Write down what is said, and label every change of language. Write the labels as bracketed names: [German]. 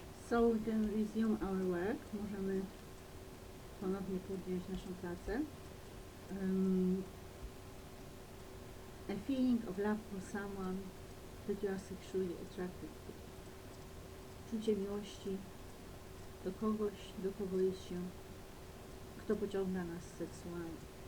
[English] So we can resume our work. [Polish] Możemy ponownie podjąć naszą pracę. [English] A feeling of love for someone that you are sexually attracted to. [Polish] Czucie miłości do kogoś, do kogo jest się, kto pociąga nas seksualnie.